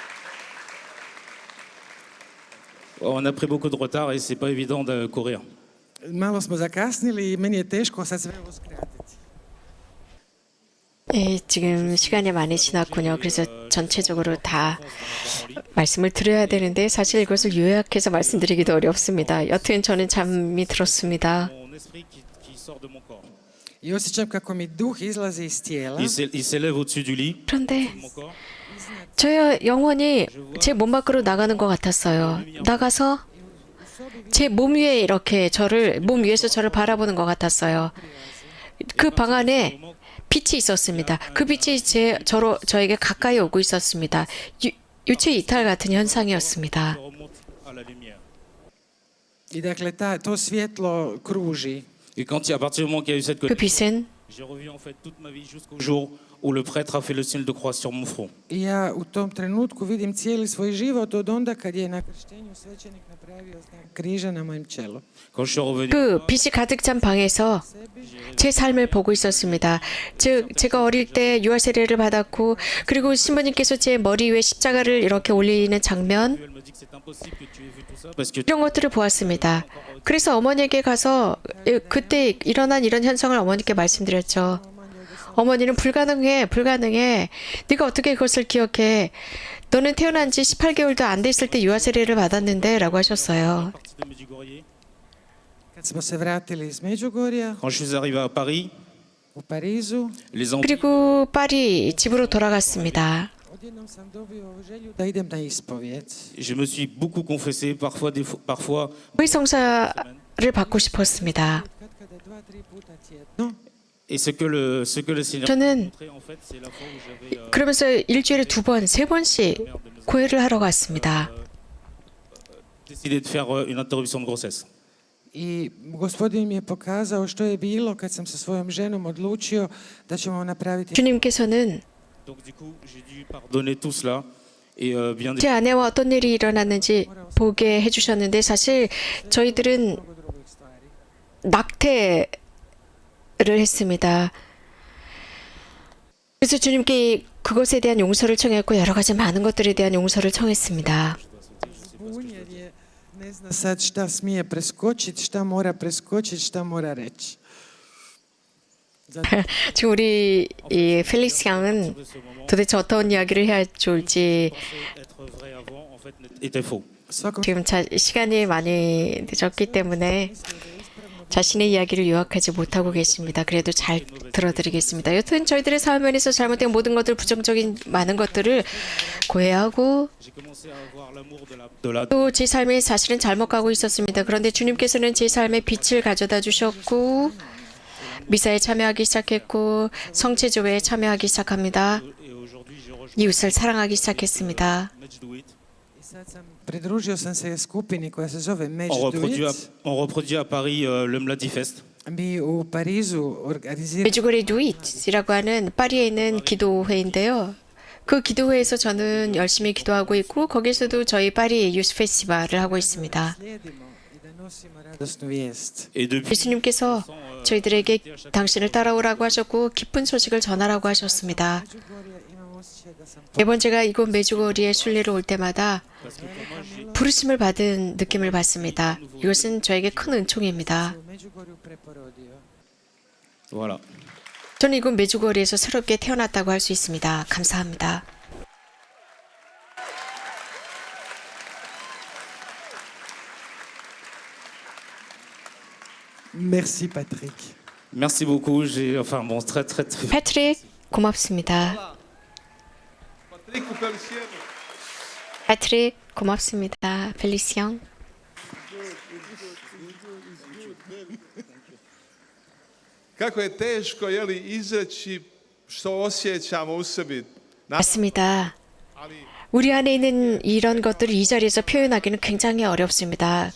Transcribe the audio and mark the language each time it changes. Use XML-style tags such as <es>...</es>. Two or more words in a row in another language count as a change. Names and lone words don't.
<fr>On a pris beaucoup de retard et c'est pas évident de courir.</fr> <hr>Malo smo zakasnili i meni je teško sad sve ovo skratiti.</hr> <ko>예, 지금 시간이 많이 지났군요. 그래서 전체적으로 다 말씀을 드려야 되는데 사실 이것을 요약해서 말씀드리기도 어렵습니다. 여튼 저는 잠이 들었습니다.</ko> <fr>Mon esprit qui sort de mon corps.</fr> <hr>I osjećam kako mi duh izlazi iz tijela.</hr> <fr>Il s'élève au-dessus du lit,</fr> <ko>그런데</ko> <fr>mon corps.</fr> <ko>저의 영혼이 제 몸 밖으로 나가는 것 같았어요. 나가서 제 몸 위에 이렇게 몸 위에서 저를 바라보는 것 같았어요. 그 방 안에 빛이 있었습니다. 그 빛이 저에게 가까이 오고 있었습니다. 유체 이탈 같은 현상이었습니다.</ko> <fr>Je remonte à la lumière.</fr> <hr>I dakle, to svjetlo kruži.</hr> <fr>Et à partir du moment qu'il y a eu cette</fr> <ko>그</ko> <fr>connexion,</fr> <ko>빛은</ko> <fr>j'ai revu en fait toute ma vie jusqu'au jour où le prêtre a fait le signe de croix sur mon front.</fr> <hr>I ja u tom trenutku vidim cijeli svoj život od onda kad je na krštenju svećenik napravio znak križa na mojem čelu.</hr> <fr>Quand je suis revenu,</fr> <ko>그 빛이 가득 찬 방에서 제 삶을 보고 있었습니다. 즉 제가 어릴 때 유아 세례를 받았고 그리고 신부님께서 제 머리 위에 십자가를 이렇게 올리는 장면</ko> <fr>elle me dit que c'est impossible que tu aies vu tout ça parce que</fr> <ko>이런 것들을 보았습니다. 그래서 어머니에게 가서 그때 일어난 이런 현상을 어머니께 말씀드렸죠. 어머니는 불가능해. 네가 어떻게 그것을 기억해? 너는 태어난 지 18개월도 안 됐을 때 유아 세례를 받았는데 라고 하셨어요.</ko> <fr>partie de Medjugorje,</fr> <hr>Kad smo se vratili iz Međugorja</hr> <fr>quand je suis arrivé à Paris,</fr> <hr>u Parizu,</hr> <fr>les enfants</fr> <ko>그리고 파리 집으로 돌아갔습니다.</ko> <hr>odjednom sam dobio želju da idem na ispovjed.</hr> <fr>je me suis beaucoup confessé, parfois</fr> <ko>의성사를 받고 싶었습니다.</ko> <hr>Kada 2-3 puta tjedno.</hr> <fr>et ce que le Seigneur m'a</fr> <ko>저는</ko> <fr>montré en fait, c'est la fois où j'avais</fr> <ko>그러면서 일주일에 2번, 3번씩 고해를 하러 갔습니다.</ko> <fr>décidé de faire une interruption de grossesse.</fr> <hr>I gospodin mi je pokazao što je bilo kad sam sa svojom ženom odlučio da ćemo napraviti.</hr> <ko>주님께서는</ko> <fr>Donc du coup, j'ai dû pardonner tout cela et bien</fr> <ko>제 아내와 어떤 일이 일어났는지 보게 해주셨는데 사실 저희들은</ko> <hr>mnogo drugih stvari.</hr> <ko>낙태를 했습니다. 그래서 주님께 그것에 대한 용서를 청했고 여러 가지 많은 것들에 대한 용서를 청했습니다.</ko> <hr>Zbun jer je ne zna sad šta smije preskočiti, šta mora preskočiti, šta mora reći.</hr> <ko>지금 우리 이 펠릭스 양은 도대체 어떤 이야기를 해야 좋을지</ko> <fr>être vrai avant en fait était faux.</fr> <hr>Svakom</hr> <ko>지금 시간이 많이 늦었기 때문에 자신의 이야기를 요약하지 못하고 계십니다. 그래도 잘 들어드리겠습니다. 여튼 저희들의 삶 면에서 잘못된 모든 것들, 부정적인 많은 것들을 고해하고</ko> <fr>J'ai commencé à avoir l'amour de la</fr> <ko>또 제 삶이 사실은 잘못 가고 있었습니다. 그런데 주님께서는 제 삶에 빛을 가져다 주셨고 미사에 참여하기 시작했고 성체조회에 참여하기 시작합니다.</ko> <fr>et aujourd'hui je rejoins</fr> <ko>이웃을 사랑하기 시작했습니다.</ko> <fr>Medjugorje.</fr> <hr>I sad pridružio sam se skupini koja se zove</hr> <fr>On reproduit à Paris le Mladi Fest.</fr> <hr>Mi u Parizu organiziramo</hr> <ko>메주고리 누잇이라고 하는 파리에 있는 기도회인데요. 그 기도회에서 저는 열심히 기도하고 있고 거기서도 저희 파리 유스 페스티벌을 하고 있습니다.</ko> <hr>slijedimo i da nosimo radosnu vijest.</hr> <fr>Et depuis</fr> <ko>예수님께서 저희들에게 당신을 따라오라고 하셨고 기쁜 소식을 전하라고 하셨습니다.</ko> <hr>Međugorje imam osjećaj da sam</hr> <ko>매번 제가 이곳 메주고리에 순례를 올 때마다 부르심을 받은 느낌을 받습니다. 이것은 저에게 큰 은총입니다.</ko> <hr>u Međugorju preporodio.</hr> <fr>voilà.</fr> <ko>저는 이곳 메주고리에서 새롭게 태어났다고 할 수 있습니다. 감사합니다.</ko> <fr>Merci Patrick. Merci beaucoup. Très</fr> <ko>패트릭 고맙습니다.</ko> <fr>Patrick Pellissier.</fr> <ko>패트릭 고맙습니다. 펠리시앙.</ko> <hr>Kako je teško izreći što osjećamo u sebi.</hr> <ko>맞습니다.</ko> <hr>Ali</hr> <ko>우리 안에 있는 이런 것들을 이 자리에서 표현하기는 굉장히 어렵습니다.</ko>